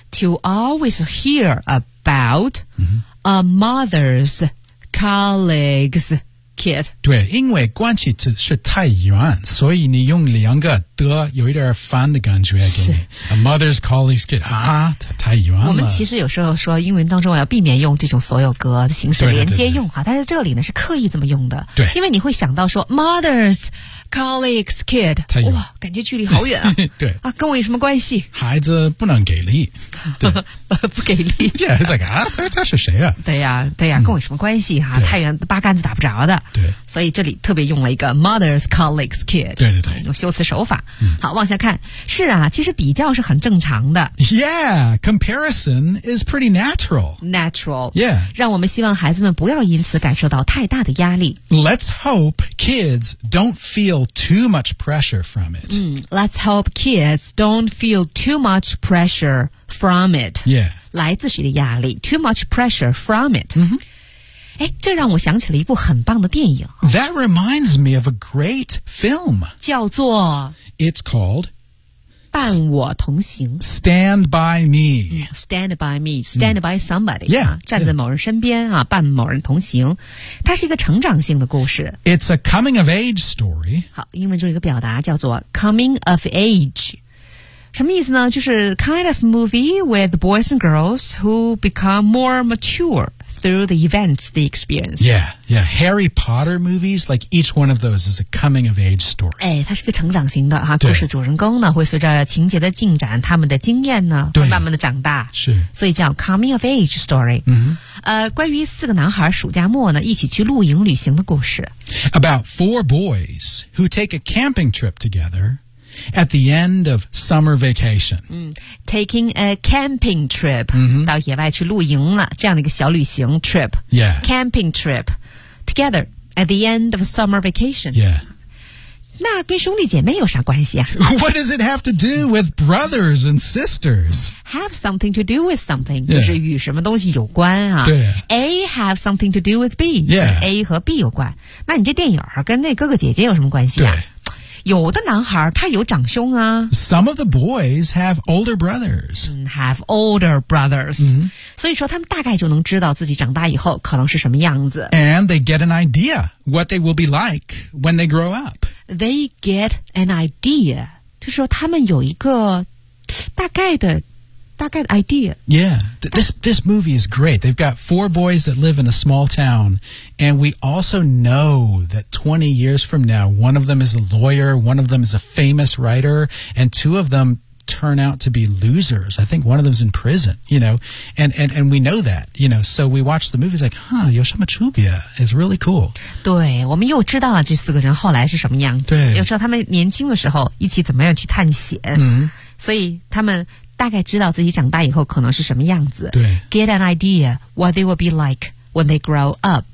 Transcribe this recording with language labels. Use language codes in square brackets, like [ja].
[en] To always hear about、mm-hmm. a mother's colleague's kid. [zh] 对因为关系是太远所以你用两个的有一点烦的感觉给你。 [en] A mother's colleague's kid, [zh] 啊太远了。我们其实有时候说英文当中要避免用这种所有格的形式连接用哈但在这里呢是刻意这么用的。对。因为你会想到说 [en] mother's colleague's kid, [zh] 太远哇感觉距离好远啊。对。啊跟我有什么关系孩子不能给力。对。不给力。 [en] Yeah, it's like, [zh] 啊他是谁啊对呀、啊、对呀、啊、跟我有什么关系哈、啊、太远八竿子打不着的。对。所以这里特别用了一个 [en] mother's colleague's kid。 [zh] 对对对。用修辞手法。好往下看是啊其实比较是很正常的 [en] Yeah, comparison is pretty natural Natural Yeah [zh] 让我们希望孩子们不要因此感受到太大的压力 [en] Let's hope kids don't feel too much pressure from it、 Let's hope kids don't feel too much pressure from it Yeah [zh] 来自谁的压力 [en] Too much pressure from it、 mm-hmm. [zh] 诶这让我想起了一部很棒的电影 [en] That reminds me of a great film [zh] 叫做 [en] It's called [zh] 伴我同行 [en] Stand by me、 Stand by me Stand by somebody、 yeah, [zh] 啊、站在某人身边、啊 yeah. 伴某人同行它是一个成长性的故事 [en] It's a coming of age story [zh] 好英文中一个表达叫做 [en] coming of age [zh] 什么意思呢就是 [en] kind of movie with boys and girls who become more matureThrough the events, the experience. Yeah, yeah. Harry Potter movies, like each one of those is a coming of age story. [zh] 哎，它是个成长型的哈。故事主人公呢，会随着情节的进展，他们的经验呢，对，慢慢的长大。是。所以叫 [en] coming of age story. [zh] 嗯。关于四个男孩暑假末呢，一起去露营旅行的故事。 [en] About four boys who take a camping trip together. At the end of summer vacation. Taking a camping trip.、 Mm-hmm. [zh] 到野外去露营了。这样的一个小旅行 trip. [en] Yeah. Camping trip. Together. At the end of summer vacation. Yeah. [zh] 那跟兄弟姐妹有啥关系啊? [en] What does it have to do with brothers and sisters? Have something to do with something. [zh] 就是与什么东西有关啊。对。 [en] A have something to do with B. Yeah. [zh] A 和 B 有关。那你这电影跟那哥哥姐姐有什么关系啊? 对。有的男孩他有长兄啊。 [en] Some of the boys have older brothers. Have older brothers.、 Mm-hmm. [zh] 所以说他们大概就能知道自己长大以后可能是什么样子。 [en] And they get an idea what they will be like when they grow up. They get an idea. [zh] 就是说他们有一个大概的 idea. [en] Yeah. This movie is great. They've got four boys that live in a small town. And we also know that 20 years from now, one of them is a lawyer, one of them is a famous writer, and two of them turn out to be losers. I think one of them's in prison, you know, and we know that, you know, so we watch the movie, it's like, huh, [zh] 有什么区别 [en] It's really cool. [zh] 对，我们又知道了这四个人后来是什么样子，对，又知道他们年轻的时候一起怎么样去探险，嗯，所以他们大概知道自己长大以后可能是什么样子，对， [en] get an idea what they will be like when they grow up.